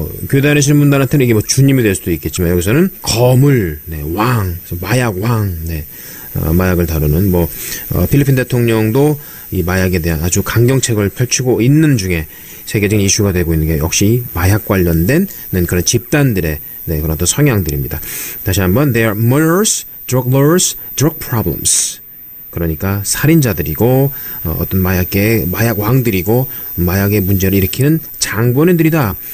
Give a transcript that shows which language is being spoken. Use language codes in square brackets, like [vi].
[ko] 교회 다니시는 분들한테는 이게 주님이 될 수도 있겠지만 여기서는 거물, 왕, 마약 왕, 마약을 다루는 필리핀 대통령도 이 마약에 대한 아주 강경책을 펼치고 있는 중에 세계적인 이슈가 되고 있는 게 역시 마약 관련된 그런 집단들의 그런 어떤 성향들입니다. 다시 한번, [en] they are murderers, drug lords, drug problems. [ko] 그러니까 살인자들이고 어떤 마약계의 마약 왕들이고 마약의 문제를 일으키는 장본인들이다.